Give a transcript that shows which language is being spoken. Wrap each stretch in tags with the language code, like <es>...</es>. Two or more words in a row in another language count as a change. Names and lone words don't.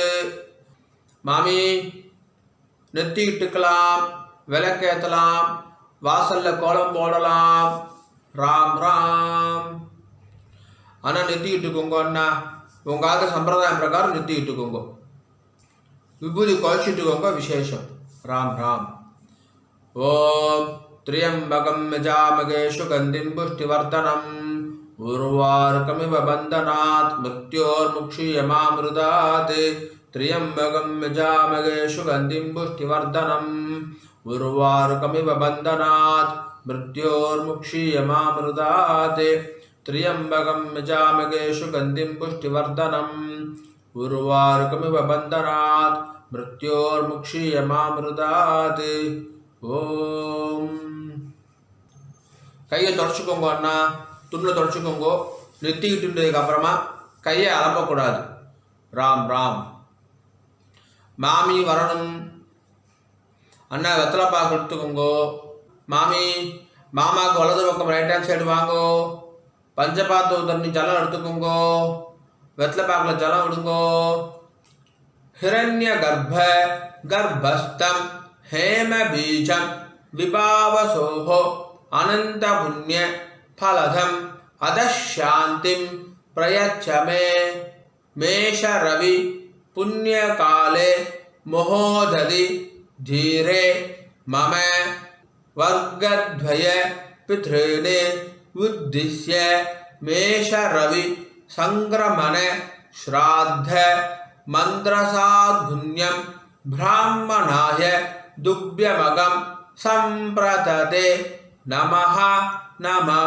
<ta>மாமி நெத்தி இட்டுக்கலாம், விளக்கேற்றலாம், வாசல்ல கோலம் போடலாம். ராம் ராம். ஆனால் நெத்தி இட்டுக்கோங்க அண்ணா. உங்காத சம்பிரதாயம் பிரகாரம் நெத்தி இட்டுக்கோங்க. விபூதி குழச்சிட்டுக்கோங்க. விசேஷம். ராம் ராம்.</ta> <sa>ஓம் त्र्यंबकं यजामहे सुगन्धिं पुष्टिवर्धनम् उर्वारुकमिव बन्धनात् मृत्योर्मुक्षीयमामृतात्. त्र्यंबकं यजामहे सुगन्धिं पुष्टिवर्धनम् उर्वारुकमिव बन्धनात् मृत्योर्मुक्षीयमामृतात्. त्र्यंबकं यजामहे सुगन्धिं पुष्टिवर्धनम् उर्वारुकमिव बन्धनात् मृत्योर्मुक्षीयमामृतात्.</sa> <ta>ஓம். கையை தொடச்சிக்கோங்க அண்ணா. துணில் தொடச்சிக்கோங்க. நெத்திக்கிட்டுன்றதுக்கு அப்புறமா கையை அலம்பக்கூடாது. ராம் ராம். மாமி வரணும் அண்ணா. வெத்தலைப்பாக்கு எடுத்துக்கோங்கோ. மாமி மாமாவுக்கு வலது பக்கம்</ta> <en>right hand side</en> <ta>வாங்கோ. பஞ்சபாத்து தண்ணி ஜலம் எடுத்துக்கோங்கோ. வெத்தலைப்பாக்கில் ஜலம் விடுங்கோ.</ta> <sa>हिरण्य गर्भ गर्भस्थं हेम बीजं विभावसोहो अनंत पुण्य फलधम अदशांतिं प्रयच्छ मे. मेष रवि पुण्य काले महोदधि धीरे मम वर्गद्वय पितॄन् उद्दिश्य मेष रवि संक्रमण श्राद्ध मंत्रसाधुन्यं ब्राह्मणाय दुभ्यमगं संप्रतते नमः नमः.</sa>